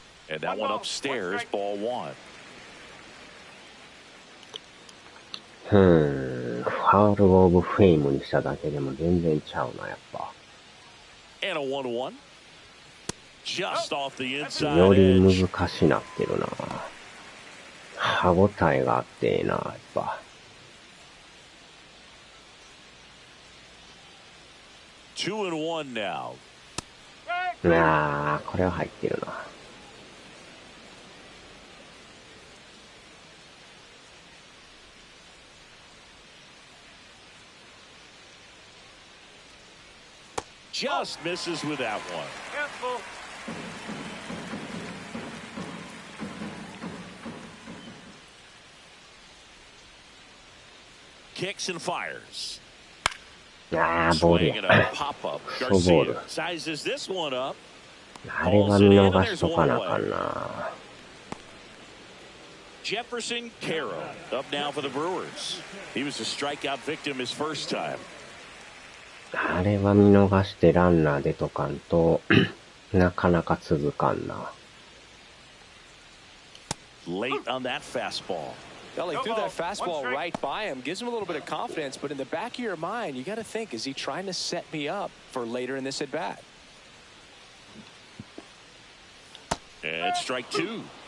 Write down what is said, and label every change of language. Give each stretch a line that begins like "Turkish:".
English: And that one upstairs, ball 1.
Japanese: ファウルオブフェイムにしただけでも全然ちゃうな、やっぱ。
English: And a 1-1. Just off the inside
Japanese: より
English: edge.
Japanese: 難しなってるな。歯応えがあってええな、やっぱ。
English: 2-1 now.
Japanese: いやー、これは入ってるな。
English: Just misses with that one. Careful. Kicks and fires.
Japanese: あー、ボール
English: Swing
Japanese: や。
English: and a pop-up.
Japanese: クソボール。
English: Garcia sizes this one up.
Japanese: あれは見逃しとかなあかんな。
English: Jefferson Caro up now for the Brewers. He was a strikeout victim his first time.
Japanese: あれは見逃してランナー出とかんとなかなか続かんな。
English: Late on that fastball. Well, he threw that fastball right by him, gives him a little bit of confidence, but in the back of your mind, you got to think, is he trying to set me up for later in this at bat? And strike 2.